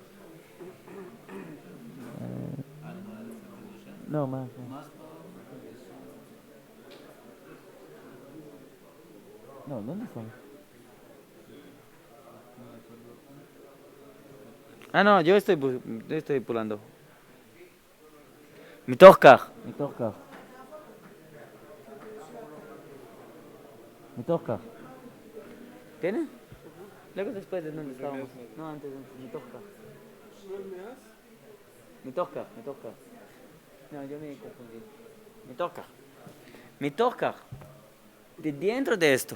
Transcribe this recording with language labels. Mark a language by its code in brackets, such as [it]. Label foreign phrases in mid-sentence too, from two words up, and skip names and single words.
[es] No, más. No, ¿dónde están? No, yo estoy pulando. [he] מתוך כך. [es] ¿Tiene? Luego después de donde estábamos. No, antes, me toca. ¿No me das? Me toca. No, yo me confundí. Me toca. Me toca. De dentro de esto.